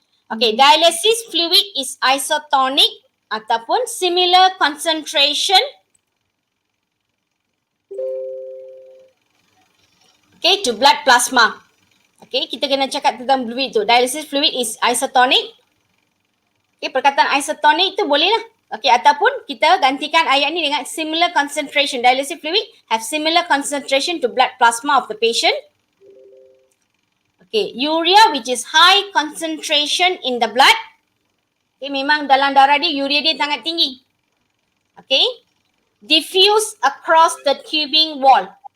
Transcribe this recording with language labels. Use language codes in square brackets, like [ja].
[en] Okay, dialysis fluid is isotonic [ms] ataupun [en] similar concentration, okay, to blood plasma. [ms] Okay, kita kena cakap tentang fluid tu. [en] Dialysis fluid is isotonic. [ms] Okay, perkataan isotonic tu boleh lah. Okay, ataupun kita gantikan ayat ni dengan [en] similar concentration. Dialysis fluid have similar concentration to blood plasma of the patient. Okay, urea which is high concentration in the blood. [ms] Okay, memang dalam darah dia, urea dia sangat tinggi. Okay, [en] diffuse across the tubing wall.